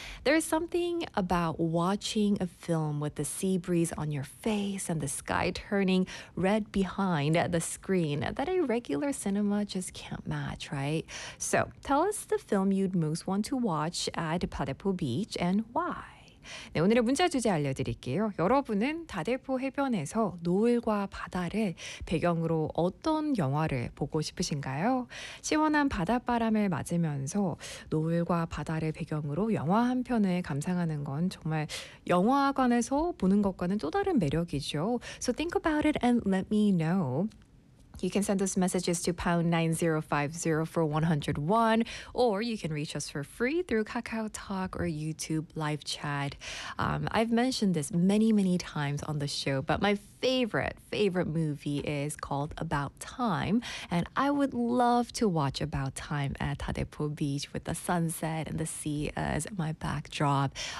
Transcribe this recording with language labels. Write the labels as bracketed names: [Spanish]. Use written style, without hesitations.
[English] There is something about watching a film with the sea breeze on your face and the sky turning red behind the screen that a regular cinema just can't match, right? So tell us the film you'd most want to watch at Tadepo Beach and why. [Korean] 네, 오늘의 문자 주제 알려드릴게요. 여러분은 다대포 해변에서 노을과 바다를 배경으로 어떤 영화를 보고 싶으신가요? 시원한 바닷바람을 맞으면서 노을과 바다를 배경으로 영화 한 편을 감상하는 건 정말 영화관에서 보는 것과는 또 다른 매력이죠. [English] So think about it and let me know. You can send us messages to #9050 for 101, or you can reach us for free through KakaoTalk or YouTube live chat. I've mentioned this many, many times on the show, but my favorite movie is called About Time, and I would love to watch About Time at Tadepo Beach with the sunset and the sea as my backdrop.